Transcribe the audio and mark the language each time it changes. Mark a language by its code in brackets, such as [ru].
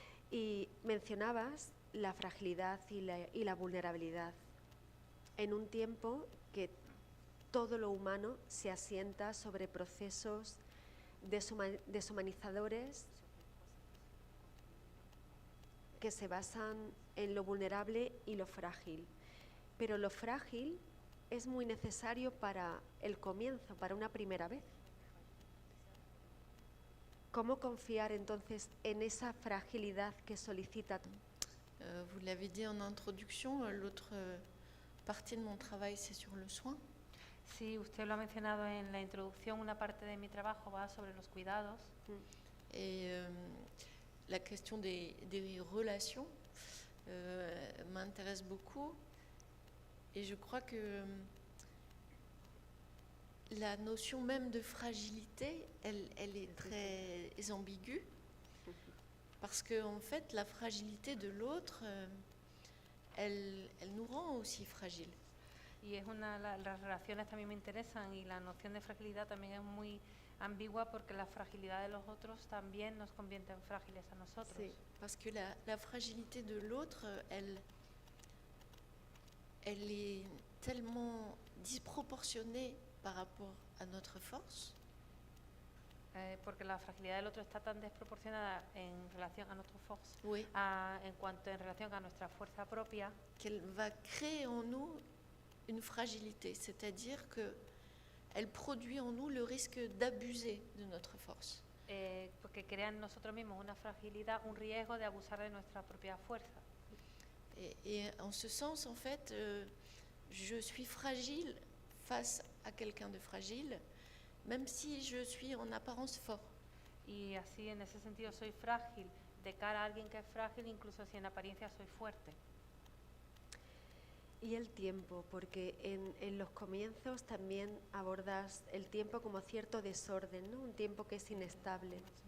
[es] Y mencionabas la fragilidad y la vulnerabilidad en un tiempo que todo lo humano se asienta sobre procesos deshumanizadores que se basan en lo vulnerable y lo frágil. Pero lo frágil es muy necesario para el comienzo, para una primera vez. ¿Cómo confiar entonces en esa fragilidad que solicita [fr] Vous l'avez dit en introduction, l'autre partie de mon travail, c'est sur le soin. [es] Sí, usted lo ha mencionado en la introducción, una parte de mi trabajo va sobre los cuidados. [fr] Et la question des relations m'intéresse beaucoup. Et je crois que la notion même de fragilité, elle est très ambiguë. Parce qu'en fait, la fragilité de l'autre, elle nous rend aussi fragiles. [es] Y es las relaciones también me interesan y la noción de fragilidad también es muy ambigua porque la fragilidad de los otros también nos convierte en frágiles a nosotros. [fr] Sí, parce que la fragilité de l'autre, elle est tellement disproportionnée par rapport à notre force. [es] Porque la fragilidad del otro está tan desproporcionada en relación a [fr] notre force, Oui. [es] en relación a nuestra fuerza propia, [fr] Qu'elle va créer en nous une fragilité, c'est-à-dire qu'elle produit en nous le risque d'abuser de notre force. [es] porque crea en nosotros mismos una fragilidad, un riesgo de abusar de nuestra propia fuerza. [fr] Et en ce sens, en fait, je suis fragile face à quelqu'un de fragile, même si je suis en apparence fort. [es] Y así, en ese sentido, soy frágil de cara a alguien que es frágil, incluso si en apariencia soy fuerte. Y el tiempo, porque en los comienzos también abordas el tiempo como cierto desorden, ¿no? Un tiempo que es inestable.